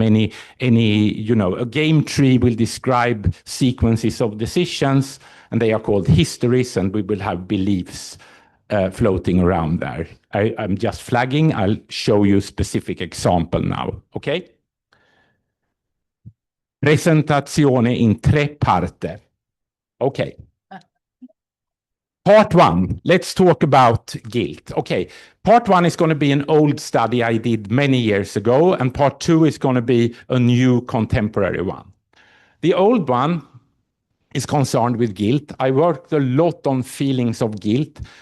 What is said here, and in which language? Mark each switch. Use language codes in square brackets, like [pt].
[en] Any, you know, a game tree will describe sequences of decisions, and they are called histories, and we will have beliefs floating around there. I'm just flagging. I'll show you a specific example now, okay? [it] Presentazione in 3 parti. [en] Okay. Part 1, let's talk about guilt. Okay, part 1 is going to be an old study I did many years ago, and part 2 is going to be a new contemporary one. The old one is concerned with guilt. I worked a lot on feelings of guilt.